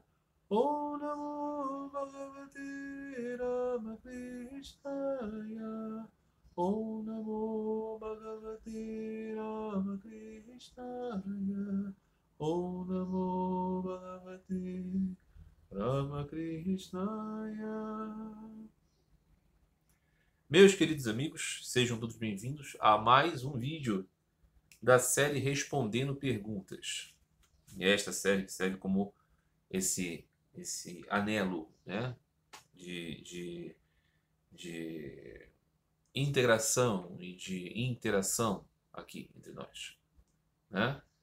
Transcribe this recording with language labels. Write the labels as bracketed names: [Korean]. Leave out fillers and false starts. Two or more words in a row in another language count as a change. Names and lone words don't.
[Sanskrit] ॐ नमो भगवते रामकृष्णाय. ॐ नमो भगवते रामकृष्णाय. ॐ नमो भगवते रामकृष्णाय. [Portuguese] Meus queridos amigos, sejam todos bem-vindos a mais um vídeo da série Respondendo Perguntas. E esta série serve como esse anelo, né, de integração e de interação aqui entre nós, né?